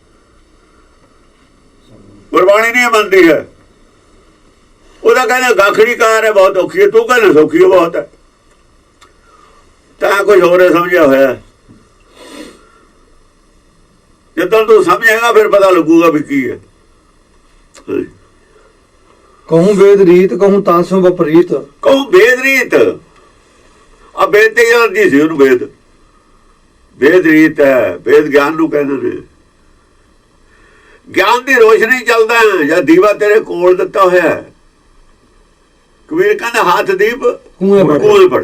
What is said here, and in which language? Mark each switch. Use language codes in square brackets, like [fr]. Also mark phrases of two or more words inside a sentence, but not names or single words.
[pa] ਗੁਰਬਾਣੀ ਨਹੀਂ ਮੰਨਦੀ ਹੈ। ਉਹਦਾ ਕਹਿੰਦਾ ਗਾਖੜੀ ਕਾਰ ਹੈ ਬਹੁਤ ਔਖੀ ਹੈ, ਤੂੰ ਕਹਿੰਦਾ ਸੌਖੀ ਬਹੁਤ ਹੈ। ਤਾਂ ਕੁਝ ਹੋਰ ਸਮਝਿਆ ਹੋਇਆ। ਜਦੋਂ ਤੂੰ ਸਮਝੇਗਾ ਫਿਰ ਪਤਾ ਲੱਗੂਗਾ ਵੀ ਕੀ ਹੈ। [bra] कहूँ वेद रीत कहूँ तासो विपरीत कहूँ वेद रीत। [pa] ਆ ਵੇਦ ਤੇ ਅਰਜੀ ਸੀ ਉਹਨੂੰ। ਵੇਦ ਰੀਤ ਹੈ। ਵੇਦ ਗਿਆਨ ਨੂੰ ਕਹਿੰਦੇ ਨੇ। ਗਿਆਨ ਦੀ ਰੋਸ਼ਨੀ ਚੱਲਦਾ ਜਾਂ ਦੀਵਾ ਤੇਰੇ ਕੋਲ ਦਿੱਤਾ ਹੋਇਆ। ਕਬੀਰ ਕਹਿੰਦਾ ਹੱਥ ਦੀਪ ਕੋਲ ਪੜ।